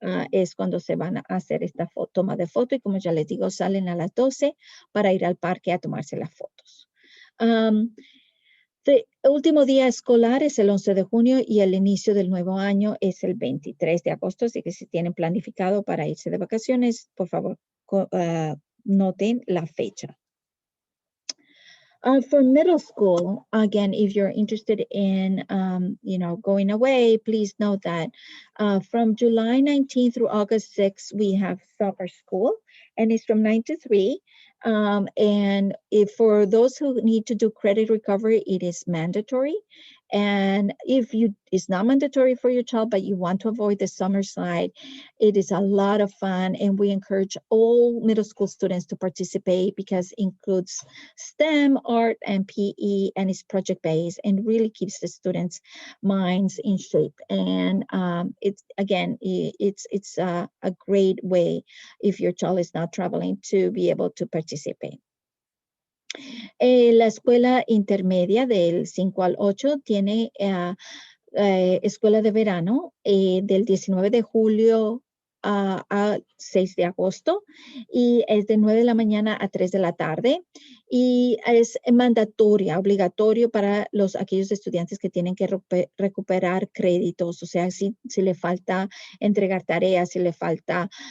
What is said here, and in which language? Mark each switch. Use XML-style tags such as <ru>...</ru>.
<es>Es cuando se van a hacer esta toma de foto y como ya les digo, salen a las 12 para ir al parque a tomarse las fotos. El último día escolar es el 11 de junio y el inicio del nuevo año es el 23 de agosto, así que si tienen planificado para irse de vacaciones, por favor, noten la fecha.</es> <en>For middle school, again, if you're interested in, going away, please note that from July 19th through August 6th, we have summer school, and it's from 9 to 3. And for those who need to do credit recovery, it is mandatory. And if it's not mandatory for your child, but you want to avoid the summer slide, it is a lot of fun. And we encourage all middle school students to participate because it includes STEM, art, and PE, and it's project-based and really keeps the students' minds in shape. And it's a great way if your child is not traveling to be able to participate.</en> <es>La escuela intermedia del 5 al 8 tiene escuela de verano del 19 de julio a 6 de agosto y es de 9 de la mañana a 3 de la tarde y es mandatoria, obligatorio para aquellos estudiantes que tienen que recuperar créditos, o sea, si le falta entregar tareas, si le falta</es>